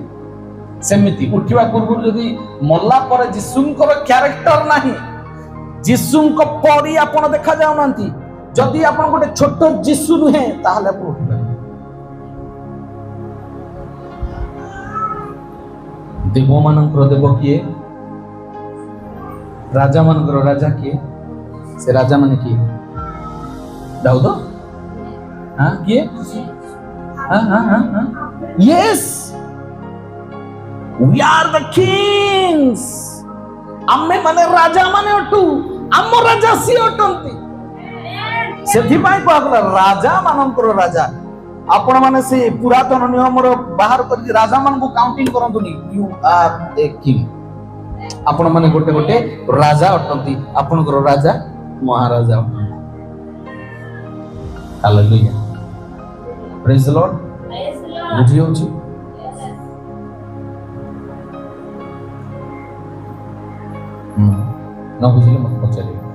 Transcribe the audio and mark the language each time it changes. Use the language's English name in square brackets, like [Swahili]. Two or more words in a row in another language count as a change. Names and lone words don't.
[Odia] ସେମିତି ଉଠିବା ପୂର୍ବରୁ ଯଦି ମଲା ପରେ ଯୀଶୁଙ୍କର କ୍ୟାରେକ୍ଟର ନାହିଁ, ଯୀଶୁଙ୍କ ପରି ଆପଣ ଦେଖାଯାଉନାହାନ୍ତି, ଯଦି ଆପଣ ଗୋଟେ ଛୋଟ ଯୀଶୁ ନୁହେଁ, ତାହେଲେ ଆପଣ ଉଠିପାରିବେ। ଦେବ ମାନଙ୍କର ଦେବ କିଏ? ରାଜା ମାନଙ୍କର ରାଜା କିଏ? ସେ ରାଜା ମାନେ କିଏ? ଦାଉଦ? କିଏ? [English] Yes, we are the kings. [Odia] ଆମେ ମାନେ ରାଜା ମାନେ ଅଟୁ, ଆମ ରାଜା ସିଏ ଅଟନ୍ତି। ସେଥିପାଇଁ କୁହାଗଲା ରାଜା ମାନଙ୍କର ରାଜା। ଆପଣ ମାନେ ସେ ପୁରାତନ ନିୟମର ବାହାର କରିକି ରାଜା ମାନଙ୍କୁ କାଉଣ୍ଟିଂ କରନ୍ତୁନି। [English] You are a king. [Odia] ଆପଣ ମାନେ ଗୋଟେ ଗୋଟେ ରାଜା ଅଟନ୍ତି। ଆପଣଙ୍କର ରାଜା ମହାରାଜା ଅଟନ୍ତି। ହାଲେଲୁୟା। [English] Praise the Lord. [Odia] ବୁଝି ହେଉଛି? ନ ବୁଝିଲେ ମତେ ପଚାରିବେ।